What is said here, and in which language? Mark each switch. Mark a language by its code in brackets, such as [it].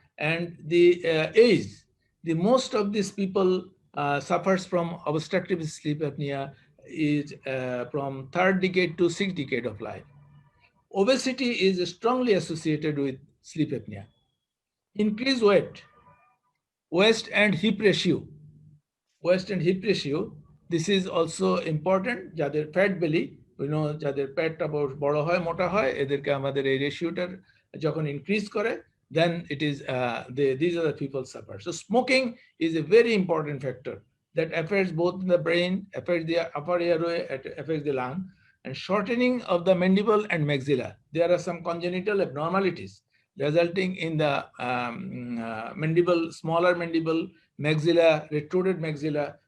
[en] And the age, the most of these people suffers from obstructive sleep apnea is from third decade to sixth decade of life. Obesity is strongly associated with sleep apnea. Increased weight, waist and hip ratio, waist and hip ratio, this is also important. [bn] যাদের fat বেলি, যাদের পেটটা বড় হয় মোটা হয়, এদেরকে আমাদের এই রেশিওটা যখন ইনক্রিজ করে, [en] then it is these are the people suffer. So smoking is a very important factor that affects both the brain, affects the upper airway, affects the lung, and shortening of the mandible and maxilla. There are some congenital abnormalities resulting in the mandible, smaller mandible, maxilla, retruded maxilla.